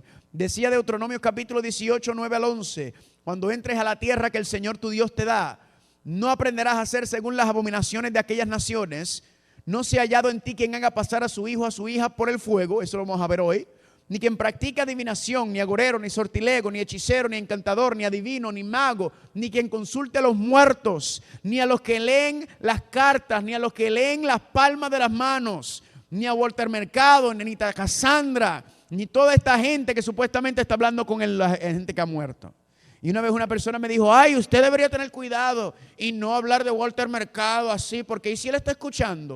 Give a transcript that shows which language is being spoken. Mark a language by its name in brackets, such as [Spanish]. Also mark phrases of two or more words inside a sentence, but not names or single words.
[Spanish] Decía Deuteronomio capítulo 18, 9 al 11: cuando entres a la tierra que el Señor tu Dios te da, no aprenderás a hacer según las abominaciones de aquellas naciones. No se ha hallado en ti quien haga pasar a su hijo o a su hija por el fuego, eso lo vamos a ver hoy, ni quien practique adivinación, ni agorero, ni sortilego, ni hechicero, ni encantador, ni adivino, ni mago, ni quien consulte a los muertos, ni a los que leen las cartas, ni a los que leen las palmas de las manos, ni a Walter Mercado, ni a Cassandra, ni toda esta gente que supuestamente está hablando con la gente que ha muerto. Y una vez una persona me dijo: ay, usted debería tener cuidado y no hablar de Walter Mercado así, porque ¿y si él está escuchando?